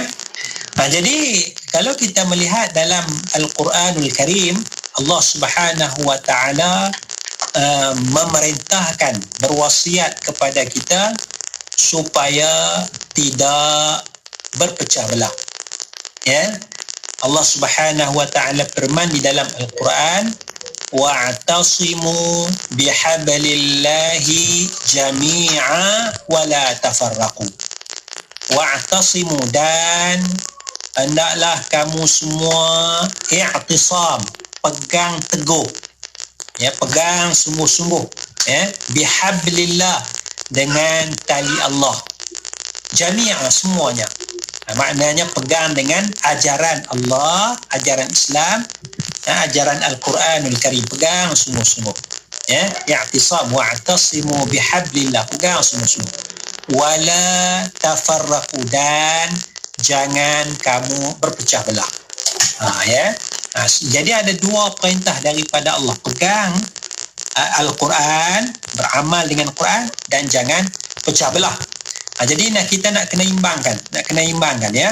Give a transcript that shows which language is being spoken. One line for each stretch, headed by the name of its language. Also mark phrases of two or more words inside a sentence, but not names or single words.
Malay: Jadi kalau kita melihat dalam Al-Quranul Karim, Allah
Arabic: سبحانه وتعالى
Malay: memerintahkan, berwasiat kepada kita supaya tidak berpecah belah. Ya. Allah
Arabic: سبحانه وتعالى
Malay: firman di dalam Al-Quran,
Arabic: واعتصموا بحبل الله جميعا ولا تفرقوا. Wa'tasimu,
Malay: dan hendaklah kamu semua i'tisam, pegang teguh ya, pegang sungguh-sungguh ya, bihablillah, dengan tali Allah, jami'a, semuanya. Maknanya pegang dengan ajaran Allah, ajaran Islam, ajaran Al-Quranul Karim, pegang sungguh-sungguh ya, i'tisam,
Arabic: واعتصموا بحبل الله,
Malay: pegang sungguh-sungguh,
Arabic: ولا تفرقوا,
Malay: dan jangan kamu berpecah belah. Ya. Jadi ada dua perintah daripada Allah, pegang Al-Quran, beramal dengan Quran, dan jangan pecah belah. Jadi kita nak kena imbangkan ya.